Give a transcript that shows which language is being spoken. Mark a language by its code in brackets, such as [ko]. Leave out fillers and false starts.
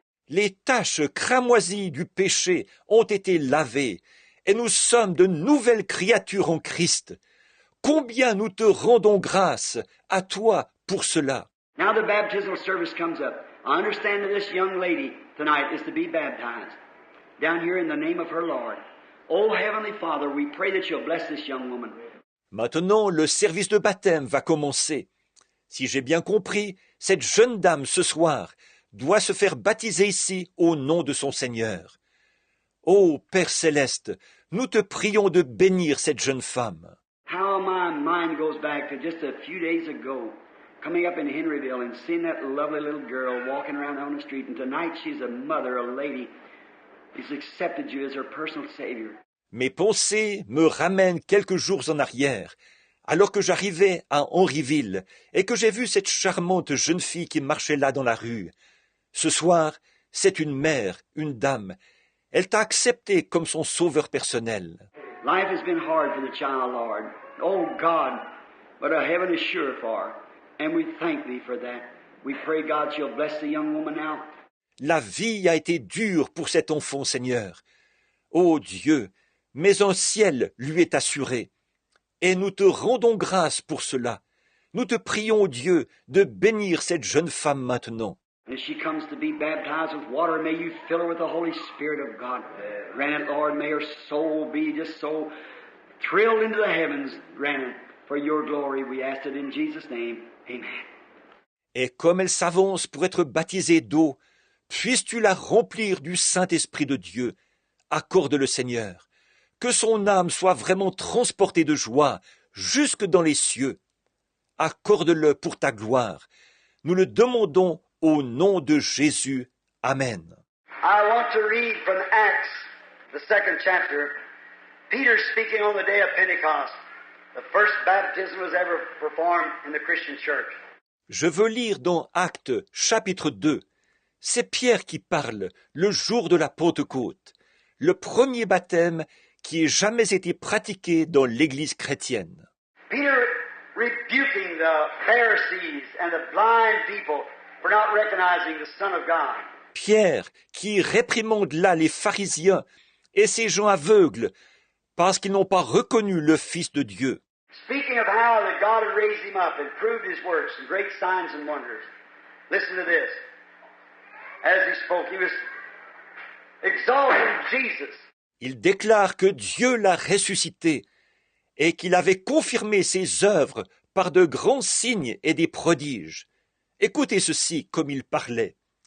[fr] Les taches cramoisies du péché ont été lavées, et nous sommes de nouvelles créatures en Christ. Combien nous te rendons grâce à toi pour cela. [en] Now the baptismal service comes up. I understand that this young lady tonight is to be baptized down here in the name of her Lord. Oh, Heavenly Father, we pray that you'll bless this young woman. [fr] Maintenant, le service de baptême va commencer. Si j'ai bien compris, cette jeune dame ce soir doit se faire baptiser ici au nom de son Seigneur. Ô Père céleste, nous te prions de bénir cette jeune femme. [en] How my mind goes back to just a few days ago, coming up in Henryville and seeing that lovely little girl walking around on the street, and tonight she's a mother, a lady. She's accepted you as her personal Savior. [fr] Mes pensées me ramènent quelques jours en arrière, alors que j'arrivais à Henryville et que j'ai vu cette charmante jeune fille qui marchait là dans la rue. Ce soir, c'est une mère, une dame. Elle t'a accepté comme son sauveur personnel. [en] Life has been hard for the child, Lord. Oh, God, but a heaven is sure for her. And we thank thee for that. We pray, God, you'll bless the young woman now. [fr] La vie a été dure pour cet enfant, Seigneur. Ô Dieu, mais un ciel lui est assuré. Et nous te rendons grâce pour cela. Nous te prions, Dieu, de bénir cette jeune femme maintenant. [en] As she comes to be baptized with water, may you fill her with the Holy Spirit of God. Grant it, Lord, may her soul be just so thrilled into the heavens. Grant it for your glory. We ask it in Jesus' name. Amen. [fr] Et comme elle s'avance pour être baptisée d'eau, puisses-tu la remplir du Saint-Esprit de Dieu. Accorde-le, Seigneur. Que son âme soit vraiment transportée de joie jusque dans les cieux. Accorde-le pour ta gloire. Nous le demandons au nom de Jésus. Amen. [en] I want to read from Acts, the 2nd chapter. Peter speaking on the day of Pentecost. The first baptism was ever performed in the Christian church. [fr] Je veux lire dans Actes, chapitre 2. C'est Pierre qui parle, le jour de la Pentecôte. Le premier baptême qui ait jamais été pratiqué dans l'Église chrétienne. [en] Peter rebuking the Pharisees and the blind people for not recognizing the Son of God. [fr] Pierre qui réprimande là les pharisiens et ces gens aveugles parce qu'ils n'ont pas reconnu le Fils de Dieu. [en] Speaking of how that God had raised him up and proved his works and great signs and wonders. Listen to this. As he spoke, he was exalting Jesus. [fr] Il déclare que Dieu l'a ressuscité et qu'il avait confirmé ses œuvres par de grands signes et des prodiges. Écoutez ceci comme il parlait.